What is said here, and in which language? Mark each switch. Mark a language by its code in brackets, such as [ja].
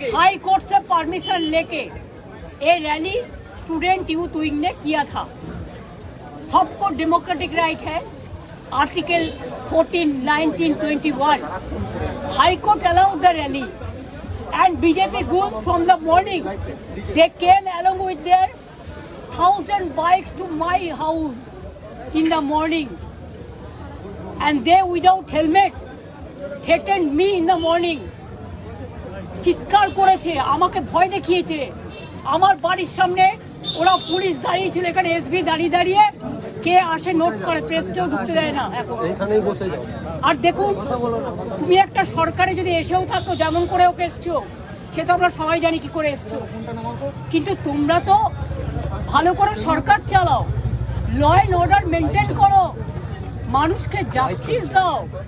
[hi] High court से permission लेके ये रैली स्टूडेंट यूथ विंग ने किया था। सबको डेमोक्रेटिक राइट है। [en] Article 14, 19, 21 high court allowed the rally and BJP goons from the morning they came along with their 1,000 bikes to my house in the morning and they without helmet threatened me in the morning। [bn] চিৎকার করেছে, আমাকে ভয় দেখিয়েছে। আমার বাড়ির সামনে ওরা police দাঁড়িয়ে ছিল, এখানে এসবি দাঁড়িয়ে দাঁড়িয়ে কে আসে নোট করে, প্রেসকেও ঢুকতে দেয় না এখন। আর দেখুন, তুমি একটা সরকারে যদি এসেও থাকো, যেমন করে ওকে এসছো, সে তো আমরা সবাই জানি কি করে এসছো, কিন্তু তোমরা তো ভালো করে সরকার চালাও, ল অ্যান্ড অর্ডার মেনটেন করো, মানুষকে জাস্টিস দাও।